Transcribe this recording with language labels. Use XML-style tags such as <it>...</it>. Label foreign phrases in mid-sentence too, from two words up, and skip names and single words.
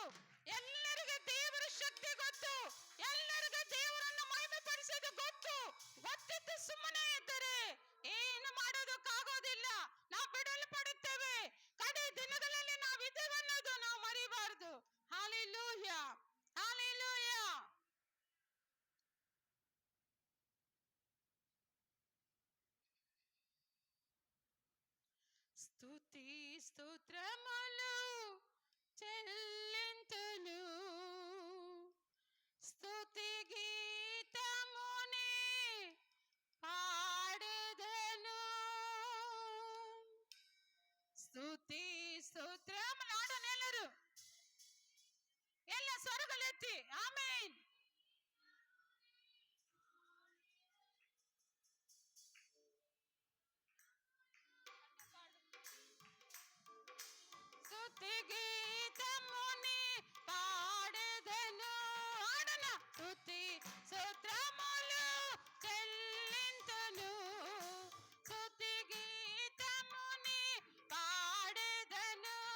<kn>ಎಲ್ಲರಿಗೆ ದೇವರ ಶಕ್ತಿ ಗೊತ್ತು, ಎಲ್ಲರಿಗೂ ದೇವರನ್ನು ಮಹಿಮೆ ಪಡಿಸೋದು ಗೊತ್ತಿತ್ತು ಸುಮ್ಮನೆ ಇದ್ದರೆ ಏನು ಮಾಡೋದಕ್ಕಾಗೋದಿಲ್ಲ. ನಾವು ಬಿಡಲ್ಪಡುತ್ತೇವೆ. ಕಡೆ ದಿನಗಳಲ್ಲಿ ನಾವು ಇದ್ದೇವೆ ಅನ್ನೋದು ನಾವು ಮರಿಬಾರದು. ಹಲ್ಲೆಲೂಯಾ, ಹಲ್ಲೆಲೂಯಾ.</kn> <te>స్తుతి స్తోత్రములు చెల్లింతును, స్తుతి గీతమునే పాడెదను. స్తుతి స్తోత్రములు</te> <kn>ఆడನೆಲ್ಲರೂ ಎಲ್ಲ ಸ್ವರಗಳೆತ್ತಿ ಆಮೆನ್.</kn> <te>స్తుతి గీతముని పాడెదను. ఆడన స్తుతి స్తోత్రములు చెల్లింతును, స్తుతి గీతముని పాడెదను.</te>